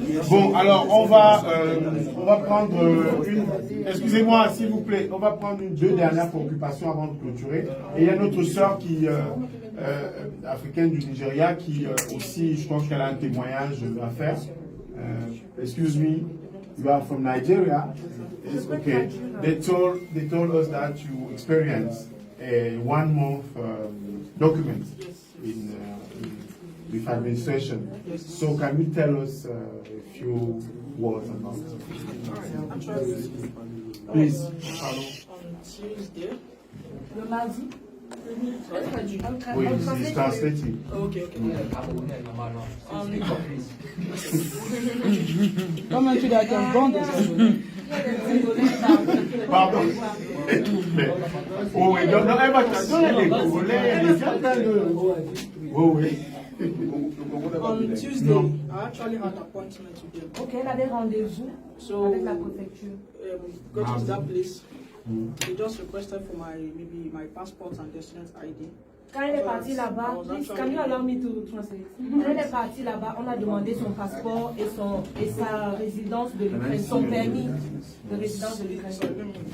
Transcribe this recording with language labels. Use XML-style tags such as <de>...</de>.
<fr>Bon, alors on va prendre une. Excusez-moi, s'il vous plaît, on va prendre deux dernières préoccupations avant de clôturer. Et il y a notre sœur qui africaine du Nigeria qui aussi, je pense qu'elle a un témoignage à faire.</fr> <en>Excuse me, you are from Nigeria. It's okay. They told us that you experienced a 1 month document with administration. So can you tell us a few words about it? Please. On Tuesday.</en> <fr>Le mardi. Oui, c'est translating. Ok. Comment tu dois être bon déjà? Pardon. Oh oui, non, elle va traduire les Congolais, les gens. Oh oui.</fr> <en>On Tuesday, I actually had an appointment with them.</en> <fr>Ok, elle avait rendez-vous avec la préfecture.</fr> <en>Go to that place. They just requested for my passport and destination ID.</en> <fr>Quand elle est partie là-bas,</fr> <en>please, can you allow me to translate?</en> <fr>Quand elle est partie là-bas, on a demandé son passeport et sa résidence de l'Ukraine, son permis de résidence de l'Ukraine.</fr>